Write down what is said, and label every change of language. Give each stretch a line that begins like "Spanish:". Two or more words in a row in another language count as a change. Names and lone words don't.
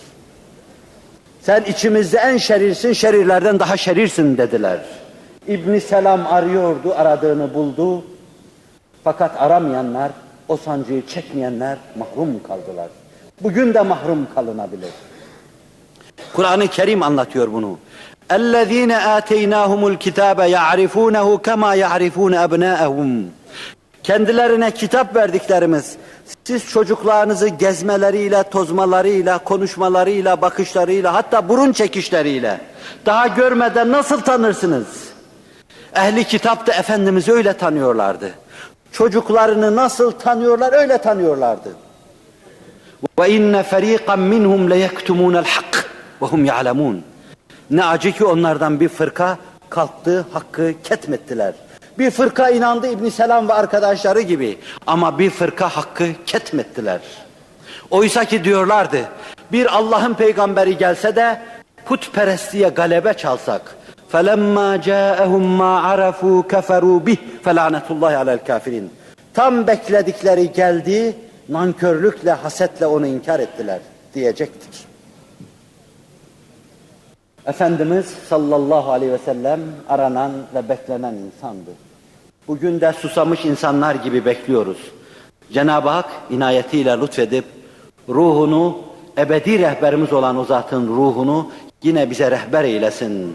Turkish: Sen içimizde en şerirsin, şerirlerden daha şerirsin dediler. İbn Selam arıyordu, aradığını buldu. Fakat aramayanlar, o sancıyı çekmeyenler mahrum kaldılar. Bugün de mahrum kalınabilir. Kur'an-ı Kerim anlatıyor bunu.
Arabic: اَلَّذ۪ينَ آتَيْنَاهُمُ الْكِتَابَ يَعْرِفُونَهُ كَمَا يَعْرِفُونَ أَبْنَاءَهُمْ.
Turkish: Kendilerine kitap verdiklerimiz, siz çocuklarınızı gezmeleriyle, tozmalarıyla, konuşmalarıyla, bakışlarıyla, hatta burun çekişleriyle daha görmeden nasıl tanırsınız? Ehli kitap da Efendimiz'i öyle tanıyorlardı. Çocuklarını nasıl tanıyorlar, öyle tanıyorlardı.
Arabic: وَاِنَّ فَر۪يقًا مِّنْهُمْ لَيَكْتُمُونَ الْحَقِّ وَهُمْ يَعْلَمُونَ.
Turkish: Ne acı ki onlardan bir fırka kalktı, hakkı ketmettiler. Bir fırka inandı İbn Selam ve arkadaşları gibi ama bir fırka hakkı ketmettiler. Oysa ki diyorlardı, bir Allah'ın peygamberi gelse de putperestliğe galebe çalsak.
Arabic: فَلَمَّا جَاءَهُمْ مَا عَرَفُوا كَفَرُوا بِهِ فَلَعْنَةُ اللّٰهِ عَلَى الْكَافِرِينَ.
Turkish: Tam bekledikleri geldi, nankörlükle, hasetle onu inkar ettiler diyecektir. Efendimiz
Arabic: صلى الله عليه وسلم
Turkish: aranan ve beklenen insandı. Bugün de susamış insanlar gibi bekliyoruz. Cenab-ı Hak inayetiyle lütfedip ruhunu, ebedi rehberimiz olan o zatın ruhunu yine bize rehber eylesin.